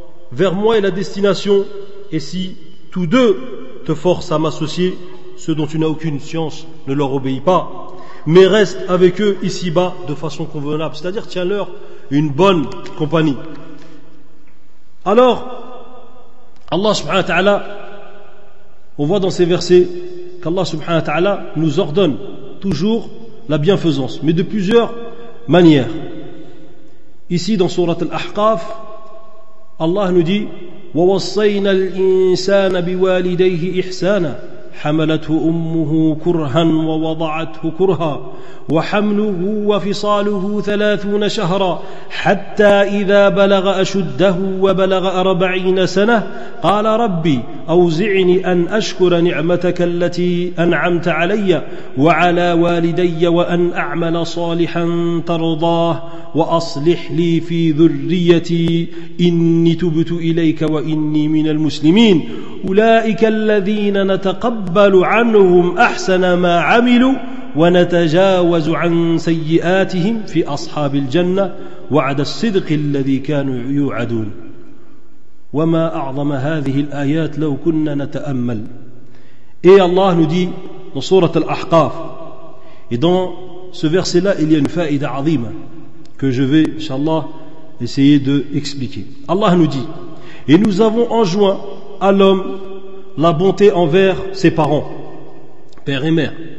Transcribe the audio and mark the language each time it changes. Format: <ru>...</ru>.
<fr>Vers moi est la destination, et si tous deux te forcent à m'associer ceux dont tu n'as aucune science, ne leur obéis pas, mais reste avec eux ici-bas de façon convenable, c'est-à-dire tiens-leur une bonne compagnie. Alors Allah subhanahu wa ta'ala, on voit dans ces versets qu'Allah subhanahu wa ta'ala nous ordonne toujours la bienfaisance, mais de plusieurs manières. Ici dans sourat Al-Ahqaf, Allah nous dit</fr> <ar>ووصينا الإنسان بوالديه إحسانا حملته أمه كرها ووضعته كرها وحمله وفصاله 30 شهرا حتى إذا بلغ أشده وبلغ 40 سنة قال ربي أوزعني أن أشكر نعمتك التي أنعمت علي وعلى والدي وأن أعمل صالحا ترضاه وأصلح لي في ذريتي إني تبت إليك وإني من المسلمين أولئك الذين نتقبل عنهم أحسن ما عملوا ونتجاوز عن سيئاتهم في أصحاب الجنة وعد الصدق الذي كانوا يوعدون وما أعظم هذه الآيات لو كنا نتأمل. إيه الله ندي نصورة الأحقاف.</ar> <fr>Et dans ce verset là il y a une faïda azima que je vais, inshallah, essayer d'expliquer. Allah nous dit, et nous avons enjoint à l'homme la bonté envers ses parents, père et mère.</fr>